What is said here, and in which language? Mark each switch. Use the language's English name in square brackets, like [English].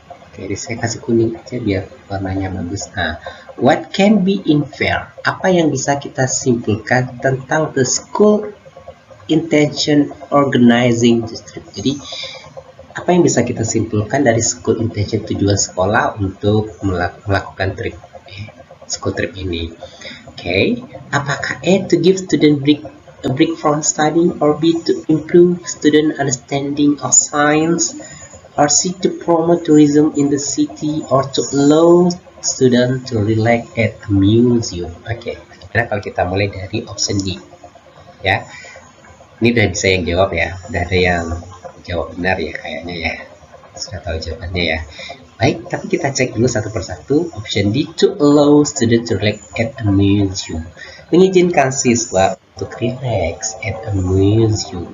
[Indonesian] Oke, jadi saya kasih kuning aja biar warnanya bagus. Nah, [English] what can be infer? [Indonesian] Apa yang bisa kita simpulkan tentang [English] the school intention organizing the trip? [Indonesian] Jadi Apa yang bisa kita simpulkan dari school intention, tujuan sekolah untuk melakukan school trip ini? [English] Okay, [Indonesian] apakah [English] A, to give student a break from studying, or B, to improve student understanding of science, or C, to promote tourism in the city, or to allow student to relax at a museum? [Indonesian] Oke, nah kalau kita mulai dari option D, ya, ini udah bisa yang jawab ya, udah ada yang jawab benar ya kayaknya ya, sudah tahu jawabannya ya. Baik, tapi kita cek dulu satu persatu. Option D, [English] to allow student to relax at a museum, [Indonesian] mengizinkan siswa untuk [English] relax at a museum.